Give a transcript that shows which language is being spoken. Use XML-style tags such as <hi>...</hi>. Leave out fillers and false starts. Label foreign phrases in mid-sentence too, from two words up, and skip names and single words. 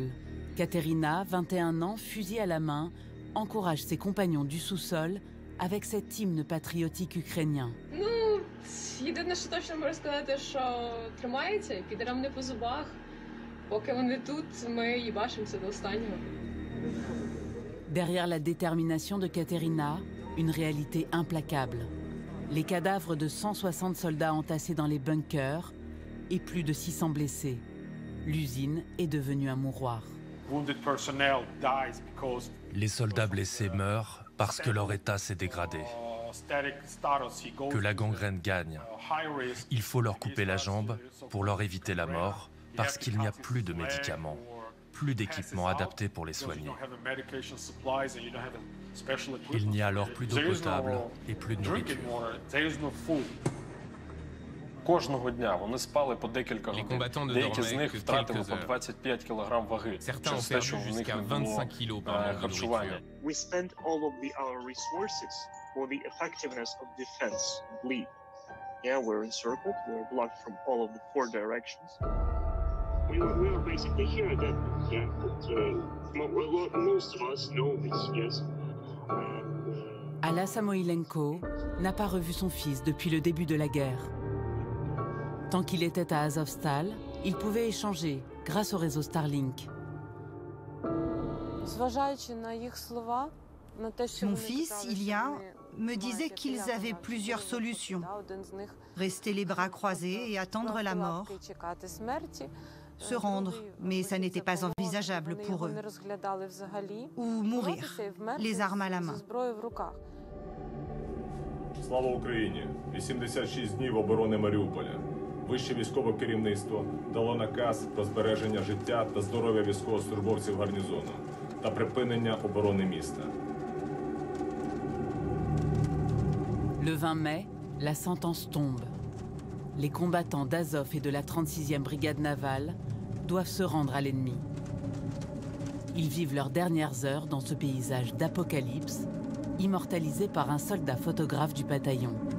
<fr>Katerina, 21 ans, fusil à la main, encourage ses compagnons du sous-sol avec cet hymne patriotique ukrainien.</fr> <uk>Єдине, що точно можу сказати, що тримається, підерам не по зубах. Поки вони тут, ми їбашимося до останнього.</uk> <fr>Derrière la détermination de Katerina, une réalité implacable. Les cadavres de 160 soldats entassés dans les bunkers et plus de 600 blessés. L'usine est devenue un mouroir. Les soldats blessés meurent parce que leur état s'est dégradé, que la gangrène gagne. Il faut leur couper la jambe pour leur éviter la mort parce qu'il n'y a plus de médicaments, plus d'équipements adaptés pour les soigner. Il n'y a alors plus d'eau potable et plus de nourriture.</fr> <uk>Кожного дня вони спали по декілька</uk> <fr>Les</fr> <uk>годин.</uk> <fr>combattants ne</fr> <uk>Деякі з</uk> <fr>dormaient</fr> <uk>них</uk> <fr>que</fr> <uk>втратили</uk> <fr>quelques</fr> <uk>по</uk> <fr>heures.</fr> <uk>25 кг ваги</uk> <fr>Certains ont</fr> <uk>через те, що</uk> <fr>perdu</fr> <uk>в них</uk> <fr>jusqu'à</fr> <uk>не було</uk> <fr>25 kilos par manque de</fr> <uk>харчування.</uk> <fr>nourriture.</fr> <en>We spend all of our resources for the effectiveness of defense, bleed. Yeah, we're encircled, we're blocked from all of the 4 directions. We are basically here then, yeah, but most of us know this, yes.</en> <fr>Alla Samoilenko n'a pas revu son fils depuis le début de la guerre. Tant qu'il était à Azovstal, il pouvait échanger grâce au réseau Starlink. Mon fils, Ilya, me disait qu'ils avaient plusieurs solutions. Rester les bras croisés et attendre la mort. Se rendre, mais ça n'était pas envisageable pour eux. Ou mourir, les armes à la main.</fr> <uk>Слава Україні! 86 днів оборони Маріуполя. Вище військове керівництво дало наказ про збереження життя та здоров'я військовослужбовців гарнізону та припинення оборони міста.</uk> <fr>Le 20 mai, la sentence tombe. Les combattants d'Azov et de la 36e brigade navale doivent se rendre à l'ennemi. Ils vivent leurs dernières heures dans ce paysage d'apocalypse, immortalisé par un soldat photographe du bataillon.</fr>